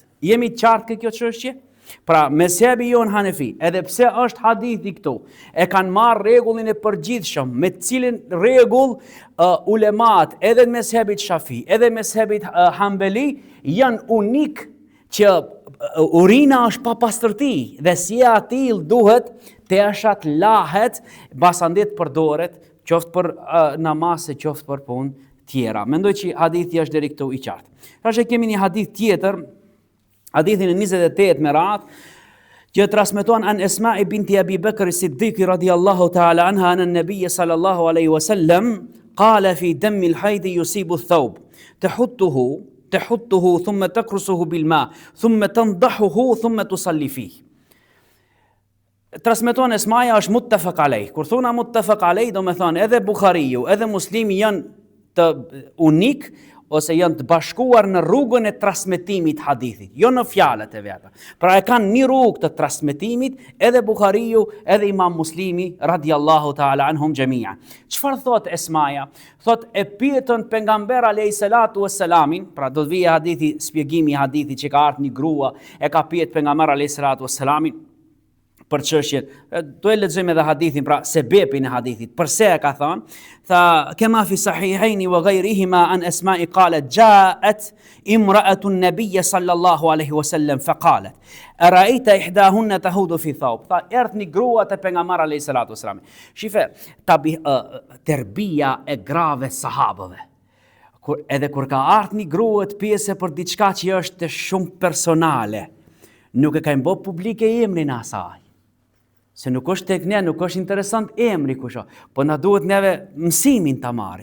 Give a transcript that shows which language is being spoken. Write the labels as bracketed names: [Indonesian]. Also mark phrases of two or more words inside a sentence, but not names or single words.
[Albanian] Jemi të qartë kjo çështje? Pra, mezhebi jon Hanefi, edhe pse është hadithi këtu, e kanë marrë rregullin e përgjithshëm, me të cilin rregull ulemat edhe në mezhebit Shafi, edhe në mezhebit Hanbeli janë unik që urina është pa pastërti dhe si e atill duhet teshat lahet, basandit përdoret, qoftë për namaz, qoftë për punë tjera. Mendoj që hadithi është deri këtu i qartë. Tash kemi një hadith tjetër, hadithin e 28 me radhë, që transmeton [Arabic] عن أسماء بنت أبي بكر الصديق رضي الله تعالى عنها عن النبي صلى الله عليه وسلم قال في دم الحيض يصيب الثوب تحطه ثم تكرسه بالماء ثم تنضحه ثم تصلي فيه. [Albanian] Transmeton Esmaja është [Arabic] متفق عليه. [Albanian] Kur thona [Arabic] متفق عليه, [Albanian] do me thonë edhe Bukhariu, edhe Muslimi janë të unik ose janë të bashkuar në rrugën e transmetimit hadithit, jo në fjalët e veta. Pra e kanë një rrugë të transmetimit edhe Bukhariu, edhe Imam Muslimi [Arabic] رضي الله تعالى عنهم جميعا. [Albanian] Çfarë thot Esmaja? Thot e pyetën pejgamber [Arabic] عليه الصلاة والسلام, [Albanian] pra do të vijë hadithi, shpjegimi i hadithit që ka ardhur një grua e ka pyet pejgamber [Arabic] عليه الصلاة والسلام [Albanian] për çështjen. Do e lexojmë edhe hadithin, pra sebepin e hadithit. Përse e ka thënë? [Arabic] Tha كما في الصحيحين وغيرهما عن أسماء قالت جاءت امرأة النبي صلى الله عليه وسلم فقالت أرأيت إحداهن تحيض في ثوب. [Albanian] Tha erdhi një grua te pejgamberi [Arabic] عليه الصلاة والسلام. [Albanian] Shife terbia e grave sahabëve. Kur ka ardhur një grua të pyesë për diçka që është shumë personale, nuk e ka bë publike emrin e asaj. Se nuk është tek ne, nuk është interesant emri kusho, po na duhet neve mësimin ta marrim.